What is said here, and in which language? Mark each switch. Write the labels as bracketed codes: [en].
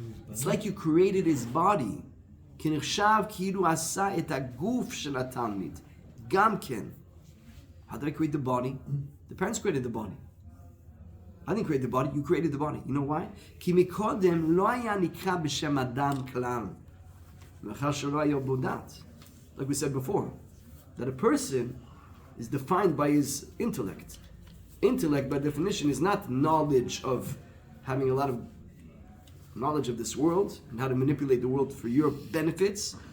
[en] It's like you created his body. [he] כנחשב כאילו עשה את הגוף של התלמיד. גם כן. [en] How did I create the body? The parents created the body. I didn't create the body, you created the body. You know why? [he] כי מקודם לא היה נקרא בשם אדם כלל. מאחר שלא היה בו דת. [en] Like we said before, that a person is defined by his intellect. Intellect, by definition, is not knowledge of having a lot of knowledge of this world and how to manipulate the world for your benefits.